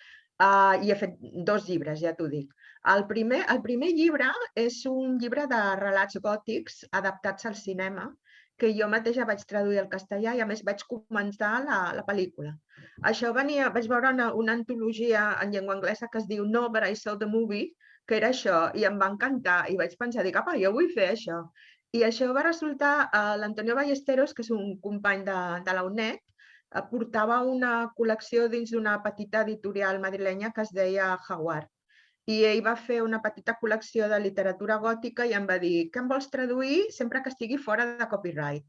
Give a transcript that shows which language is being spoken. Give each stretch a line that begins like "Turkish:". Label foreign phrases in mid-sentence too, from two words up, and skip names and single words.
Catalan: I he fet 2 llibres, ja t'ho dic. El primer llibre és un llibre de relats gòtics adaptats al cinema, que jo mateixa vaig traduir al castellà i a més vaig comentar la pel·lícula. Això vaig veure una antologia en llengua anglesa que es diu No, but I saw the movie, que era això, i em va encantar, i vaig pensar, apa, jo vull fer això. I això va resultar, l'Antonio Ballesteros, que és un company de la UNED, portava una col·lecció dins d'una petita editorial madrilenya que es deia Jaguar. I ell va fer una petita col·lecció de literatura gòtica i em va dir, què em vols traduir sempre que estigui fora de copyright?